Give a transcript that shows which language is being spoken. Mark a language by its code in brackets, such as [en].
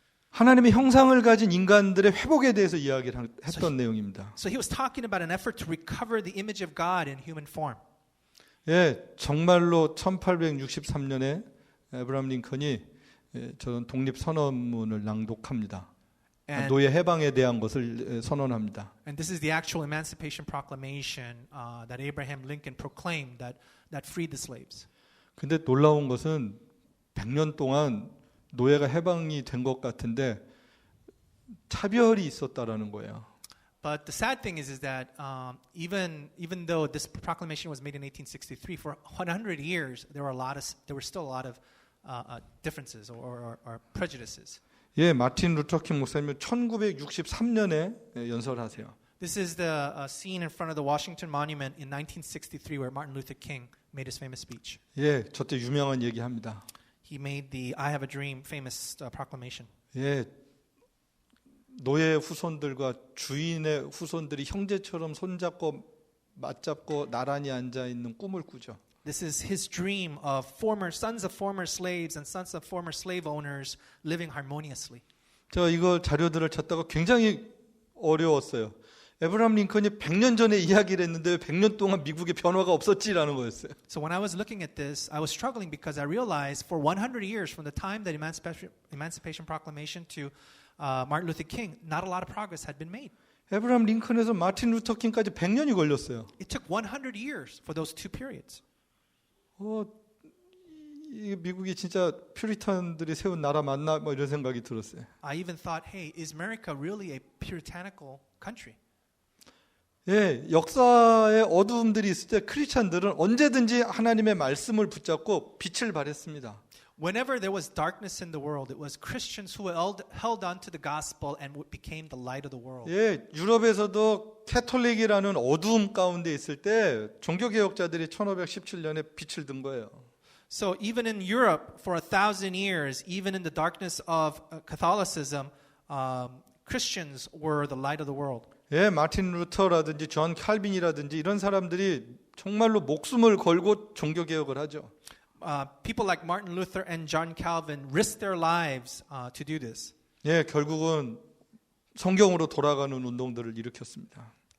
[ko] 하나님의 형상을 가진 인간들의 회복에 대해서 이야기를 했던 내용입니다. [en] So he was talking about an effort to recover the image of God in human form. [ko] 예, 정말로 1863년에 에브라함 링컨이 저는 독립 선언문을 낭독합니다. 노예 해방에 대한 것을 선언합니다. [en] And this is the actual Emancipation Proclamation that Abraham Lincoln proclaimed that freed the slaves. [ko] 근데 놀라운 것은 100년 동안 노예가 해방이 된 것 같은데 차별이 있었다라는 거예요. [en] But the sad thing is that even though this proclamation was made in 1863, for 100 years there were still a lot of differences or prejudices. [ko] 예, 마틴 루터킹 목사님은 1963년에 연설하세요. [en] This is the scene in front of the Washington Monument in 1963 where Martin Luther King made his famous speech. [ko] 예, 저때 유명한 얘기합니다. [en] He made the I Have a Dream famous proclamation. [ko] 예, 노예 후손들과 주인의 후손들이 형제처럼 손잡고 맞잡고 나란히 앉아 있는 꿈을 꾸죠. [en] This is his dream of sons of former slaves and sons of former slave owners living harmoniously. [ko] 저 이거 자료들을 찾다가 굉장히 어려웠어요. 에브라함 링컨이 100년 전에 이야기를 했는데 100년 동안 미국의 변화가 없었지라는 거였어요. [en] So when I was looking at this, I was struggling because I realized for 100 years from the time that Emancipation Proclamation to Martin Luther King, not a lot of progress had been made. [ko] 에브라함 링컨에서 마틴 루터 킹까지 100년이 걸렸어요. [en] It took 100 years for those two periods. [ko] 이 미국이 진짜 퓨리탄들이 세운 나라 맞나 뭐 이런 생각이 들었어요. [en] I even thought, hey, is America really a puritanical country? [ko] 예, 역사의 어두움들이 있을 때 크리스찬들은 언제든지 하나님의 말씀을 붙잡고 빛을 발했습니다. [en] Whenever there was darkness in the world, it was Christians who held on to the gospel and became the light of the world. [ko] 예, 유럽에서도 캐톨릭이라는 어두움 가운데 있을 때 종교개혁자들이 1517년에 빛을 든 거예요. [en] So even in Europe, for 1,000 years, even in the darkness of Catholicism, Christians were the light of the world. [ko] 예, 마틴 루터라든지 존 칼빈이라든지 이런 사람들이 정말로 목숨을 걸고 종교개혁을 하죠. [en] People like Martin Luther and John Calvin risked their lives to do this. [ko] 예, 결국은 성경으로 돌아가는 운동들을 일으켰습니다.